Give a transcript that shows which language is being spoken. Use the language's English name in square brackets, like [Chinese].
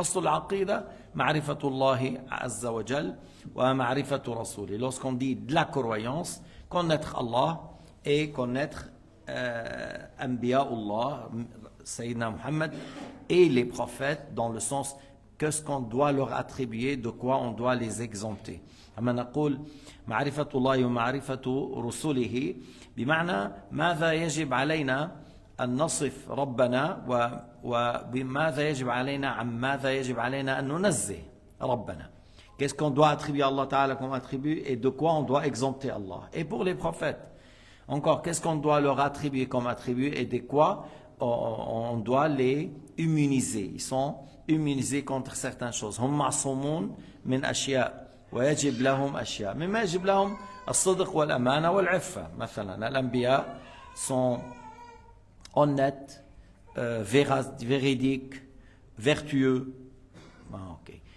[Arabic] أصل العقيدة معرفة الله عز وجل ومعرفة رسوله. [French] Lorsqu'on dit de la croyance, connaître Allah et connaître Anbiya'ullah, Sayyidina Muhammad et les prophètes dans le sens qu'est-ce qu'on doit leur attribuer, de quoi on doit les exempter. [Arabic] أما نقول معرفة الله ومعرفة رسله بمعنى ماذا يجب علينا أن نصف ربنا وبماذا يجب علينا عن ماذا يجب علينا أن ننزه ربنا. [French] Qu'est-ce qu'on doit attribuer à Allah Ta'ala comme attribut et de quoi on doit exempter Allah. Et pour les prophètes, encore, qu'est-ce qu'on doit leur attribuer comme attribut et de quoi on doit les immuniser. Ils sont immunisés contre certaines choses. [Arabic] هم معصومون من أشياء ويجب لهم أشياء. مما يجب لهم الصدق والأمانة والعفة. مثلا الأنبياء [French] sont honnêtes, véridiques, vertueux. Okay.